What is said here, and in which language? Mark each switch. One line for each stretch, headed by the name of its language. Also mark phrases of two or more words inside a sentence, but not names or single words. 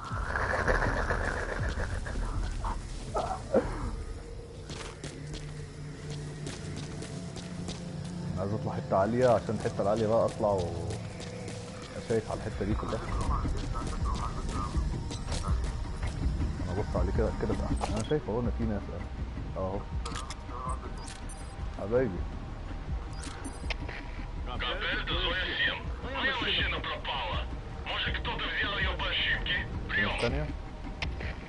Arabic: عايز اطلع حته عاليه عشان الحته العاليه بقى اطلع شايف على الحته دي كلها. انا ابص عليه كده كده بقى. انا شايف اهو ان في ناس اهو حبايبي. Габельда Зоя 7.
Russian: Моя машина пропала. Может, кто-то взял ее по ошибке? Прием.
Arabic: الثانيه